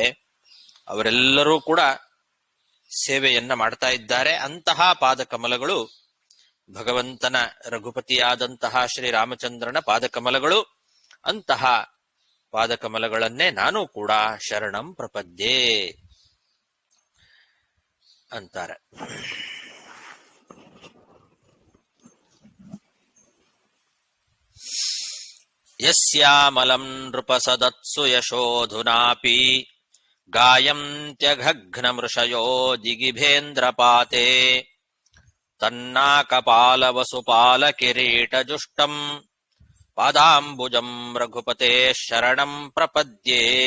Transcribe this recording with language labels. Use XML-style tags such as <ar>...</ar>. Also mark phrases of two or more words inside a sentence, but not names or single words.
<kn>ಅವರೆಲ್ಲರೂ ಕೂಡ ಸೇವೆಯನ್ನ ಮಾಡ್ತಾ ಇದ್ದಾರೆ. ಅಂತಹ ಪಾದಕಮಲಗಳು ಭಗವಂತನ ರಘುಪತಿಯಾದಂತಹ ಶ್ರೀರಾಮಚಂದ್ರನ ಪಾದಕಮಲಗಳು. ಅಂತಹ ಪಾದಕಮಲಗಳನ್ನೇ ನಾನು ಕೂಡ</kn> <sa>ಶರಣಂ ಪ್ರಪದ್ಯೆ</sa> <kn>ಅಂತಾರೆ.</kn> <sa>ಯಸ್ಯಾಮಲಂ ನೃಪಸದತ್ಸು ಯಶೋಧುನಾಪಿ ಗಾಯಂತ್ಯಘಘ್ನಮೃಷಯೋ ದಿಗಿಭೇಂದ್ರಪಾತೆ ತನ್ನಾಕಪಾಲವಸುಪಾಲಕಿರೀಟಜುಷ್ಟಂ ಪಾದಾಂಬುಜಂ ರಘುಪತೆ ಶರಣಂ ಪ್ರಪದ್ಯೆ.</sa>